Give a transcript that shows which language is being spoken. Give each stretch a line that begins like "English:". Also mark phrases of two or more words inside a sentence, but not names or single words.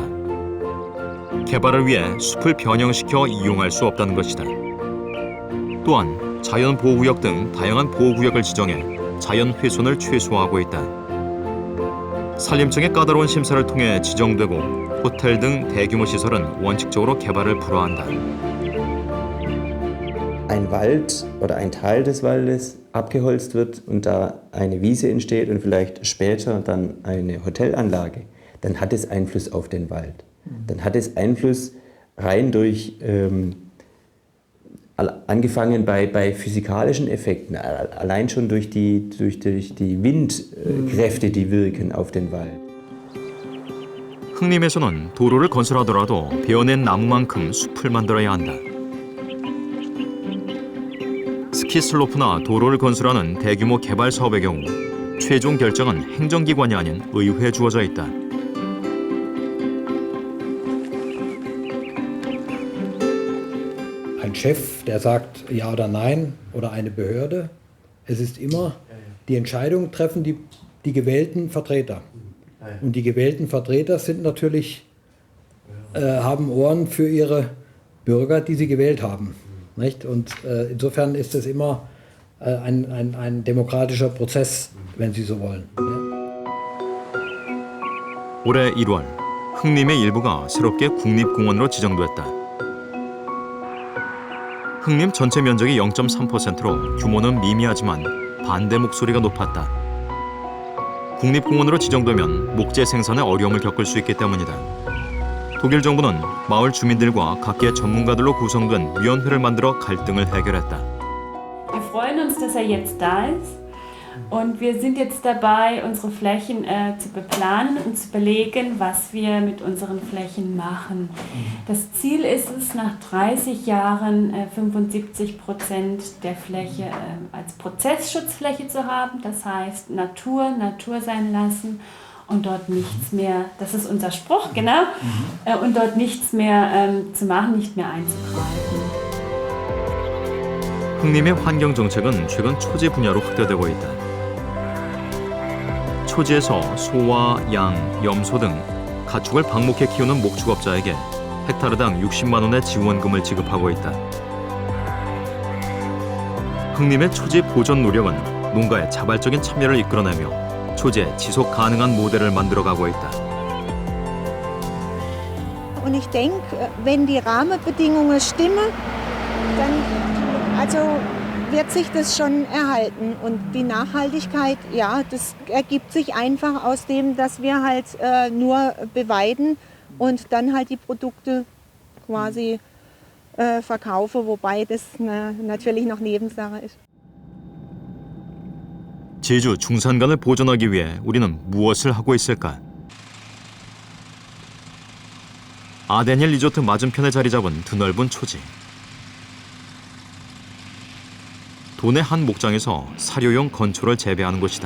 Korean: 개발을 위해 숲을 변형시켜 이용할 수 없다는 것이다. 또한 자연보호구역 등 다양한 보호구역을 지정해 자연 훼손을 최소화하고 있다. 산림청의 까다로운 심사를 통해 지정되고 호텔 등 대규모 시설은 원칙적으로 개발을 불허한다.
German: Ein Wald oder ein Teil des Waldes abgeholzt wird und da eine Wiese entsteht und vielleicht später dann eine Hotelanlage, dann hat es Einfluss auf den Wald. Dann hat es Einfluss rein durch, angefangen bei physikalischen Effekten, allein schon durch die Windkräfte, die wirken auf den Wald.
Korean: 흥림에서는 도로를 건설하더라도 베어낸 나무만큼 숲을 만들어야 한다. 스키 슬로프나 도로를 건설하는 대규모 개발 사업의 경우 최종 결정은 행정기관이 아닌 의회에 주어져 있다.
German: Ein Chef, der sagt ja oder nein, oder eine Behörde. Es ist immer, die Entscheidung treffen die gewählten Vertreter. Und die gewählten Vertreter sind natürlich, haben Ohren für ihre Bürger, die sie gewählt haben. Nicht? Und insofern ist es immer ein demokratischer Prozess, wenn Sie so wollen.
Korean: 올해 1월, 흥림의 일부가 새롭게 국립공원으로 지정됐다. 흥림 전체 면적이 0.3%로 규모는 미미하지만 반대 목소리가 높았다. 국립공원으로 지정되면 목재 생산에 어려움을 겪을 수 있기 때문이다. 독일 정부는 마을 주민들과 각계 전문가들로 구성된 위원회를 만들어 갈등을 해결했다.
German: Wir freuen uns, dass jetzt da ist. Und wir sind jetzt dabei, unsere Flächen zu beplanen und zu überlegen, was wir mit unseren Flächen machen. Das Ziel ist es, nach 30 Jahren 75% der Fläche als Prozessschutzfläche zu haben. Das heißt, Natur sein lassen und dort nichts mehr, das ist unser Spruch, genau, und dort nichts mehr zu machen, nicht mehr einzugreifen.
Korean: 흥림의 환경 정책은 최근 초지 분야로 확대되고 있다. 초지에서 소와 양, 염소 등 가축을 방목해 키우는 목축업자에게 헥타르당 60만 원의 지원금을 지급하고 있다. 흥림의 초지 보존 노력은 농가의 자발적인 참여를 이끌어내며 초지의 지속 가능한 모델을 만들어가고 있다.
German: Und ich denke, wenn die Rahmenbedingungen stimmen, dann wird sich das schon erhalten. Und die Nachhaltigkeit, ja, das ergibt sich einfach aus dem, dass wir halt nur beweiden und dann halt die Produkte quasi verkaufen, wobei das natürlich noch Nebensache ist.
Korean: 제주 중산간을 보존하기 위해 우리는 무엇을 하고 있을까? 아데니엘 리조트 맞은편에 자리 잡은 드넓은 초지. 도내 한 목장에서 사료용 건초를 재배하는 곳이다.